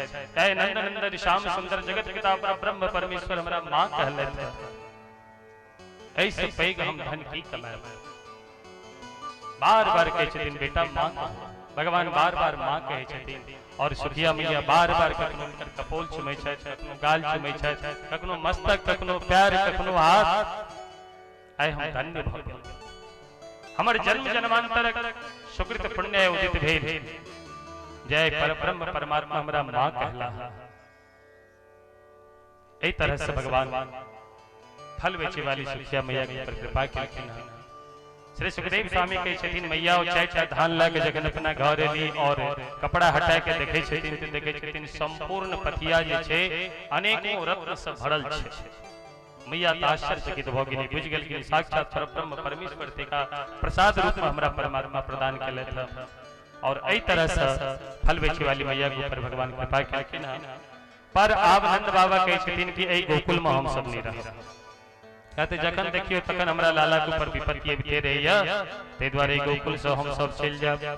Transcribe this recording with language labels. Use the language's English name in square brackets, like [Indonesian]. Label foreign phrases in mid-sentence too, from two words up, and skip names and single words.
[Maithili] कहे नंद नंदन श्याम सुंदर जगत पिता ब्रह्म परमेश्वर हमरा मां कहलथि, ऐसे पैग हम धन की कमाएब। बार बार कहे छथिन बेटा मां भगवान बार बार मां कहे छथिन और सुखिया मैया बार बार कखनो हुनकर कपोल चुमै छै, कखनो गाल चुमै छै, कखनो मस्तक, कखनो पैर, कखनो हाथ। आइ हम धन्य भ गेल, हमर जन्म जन्मांतरक सुकृत पुण्य उदित भेल। जय परब्रह्म परमात्मा हमरा मां कहला। एहि तरह से भगवान फल बेचे वाली सुखिया मैया के ऊपर कृपा केलखिन। श्री सुखदेव स्वामी कहे छथिन मैया ओ 4टा धान ला के जखन अपना घर एली और कपड़ा हटा के देखे छथिन त देखे छथिन संपूर्ण पथिया जे छै अनेकों रत्न से भरल छै। मैया आश्चर्यचकित भ गेली, बुझ गेल कि साक्षात परब्रह्म परमेश्वर तेका प्रसाद रूप में हमरा परमात्मा प्रदान केलथि। और एहि तरह से फल बेचे वाली मैया के ऊपर भगवान कृपा केलखिन। पर आब नंद बाबा कहे छथिन कि एहि गोकुल में हम सब नहीं रहब, कहते जखन देखियो तखन हमरा लाला के ऊपर विपत्ति अबिते रहैया, ताहि दुआरे गोकुल से हम सब चलि जाब।